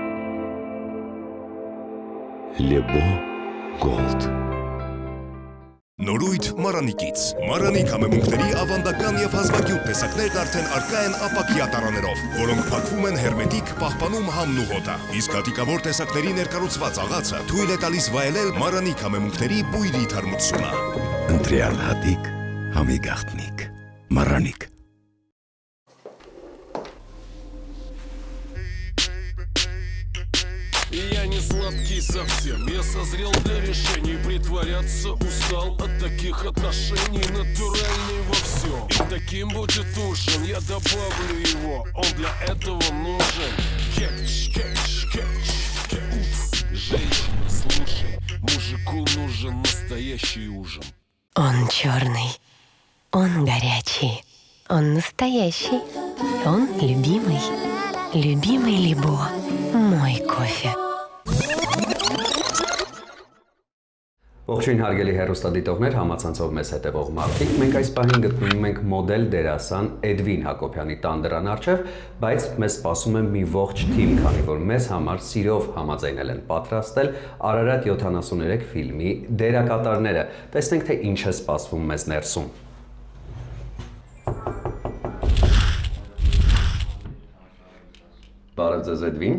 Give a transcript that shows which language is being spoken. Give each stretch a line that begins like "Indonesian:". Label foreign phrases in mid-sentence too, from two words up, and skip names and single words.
Russian: Лебо Голд.
Armenian: Նորույթ Մարանիկից։ Մարանիկ համեմունքների ավանդական եւ հազվագյուտ տեսակներն արդեն առկա են ապակյա տարաներով, որոնք փակվում են հերմետիկ, պահպանում համն ու հոտը։ Իսկ հատիկավոր տեսակների ներկառուցված աղացը թույլ է տալիս վայելել Մարանիկ համեմունքների բույրի թարմությունը։ Ընտրյալ հատիկ, համի գաղտնիք, Մարանիկ։
Russian: Я не сладкий совсем, я созрел для решений. Притворяться устал от таких отношений. Натуральный во всем, и таким будет ужин. Я добавлю его, он для этого нужен. Кетч, кетч, кетч, кетч. Женщина, слушай, мужику нужен настоящий ужин. Он черный, он горячий, он настоящий, он любимый. Любимый Лебо, мой кофе.
Armenian: Ողջույն հարգելի հեռուստադիտողներ, համացանցով մեզ հետևող մարդիկ, մենք այս պահին գտնվում ենք մոդել դերասան Էդվին Հակոբյանի տան դրան առջև, բայց մեզ սպասում է մի ողջ թիմ, քանի որ մեզ համար սիրով համաձայնել են պատրաստել Արարատ 73 ֆիլմի դերակատարները։ Տեսնենք, թե ինչ է սպասվում մեզ ներսում։ Բարև ձեզ Էդվին։